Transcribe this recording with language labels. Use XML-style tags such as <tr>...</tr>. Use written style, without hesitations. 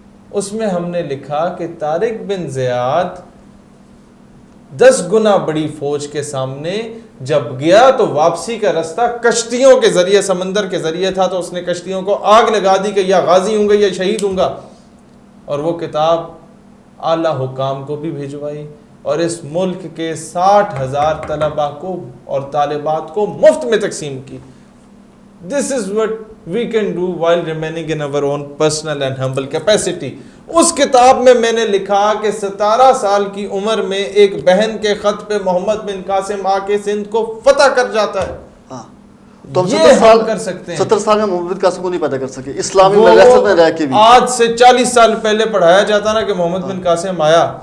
<ur>اس میں ہم نے لکھا کہ طارق بن زیاد 10 گنا بڑی فوج کے سامنے جب گیا تو واپسی کا راستہ کشتیوں کے ذریعے, سمندر کے ذریعے تھا, تو اس نے کشتیوں کو آگ لگا دی کہ یا غازی ہوں گا یا شہید ہوں گا. اور وہ کتاب اعلیٰ حکام کو بھی بھیجوائی اور اس ملک کے 60,000 طلباء کو اور طالبات کو مفت میں تقسیم کی.</ur> <en>This is what we can do while remaining in our own personal and humble capacity.</en> <ur>اس کتاب میں نے لکھا کہ 17 سال کی عمر میں ایک بہن کے خط پہ محمد بن قاسم آ کے سندھ کو فتح کر جاتا ہے. تو ہم یہ ہم کر سکتے ہیں. 70 سال میں محمد بن قاسم کو نہیں پیدا کر سکے اسلامی مدرسے میں رہ کے بھی. آج سے 40 سال پہلے پڑھایا جاتا نا کہ محمد بن قاسم آیا</ur>